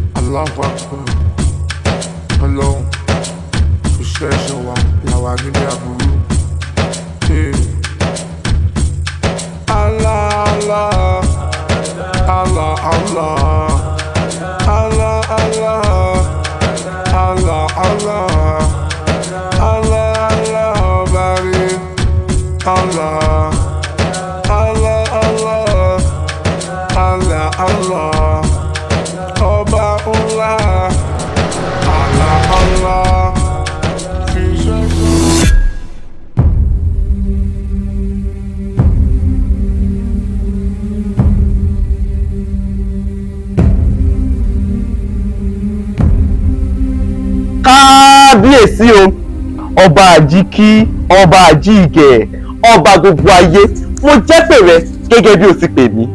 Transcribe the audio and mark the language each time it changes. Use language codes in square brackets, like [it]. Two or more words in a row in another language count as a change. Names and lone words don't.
[ar] الله أكبر. [yo] Ọlọ́run kò ṣẹ̀ṣẹ̀ wá làwà níbi àbúrú. [ar] الله، الله، الله، الله، الله، الله، الله، الله، الله، الله، باري، الله، الله، الله، الله، الله, [yo] Ọba ńlá, [ar] الله، الله, [yo] fi ṣẹ́gun. Kábíyèsí o, ọba àjíkí, ọba àjíìgẹ̀, ọba gbogbo ayé, mo jẹ́ pè rẹ gẹ́gẹ́ bí o ti pè mí.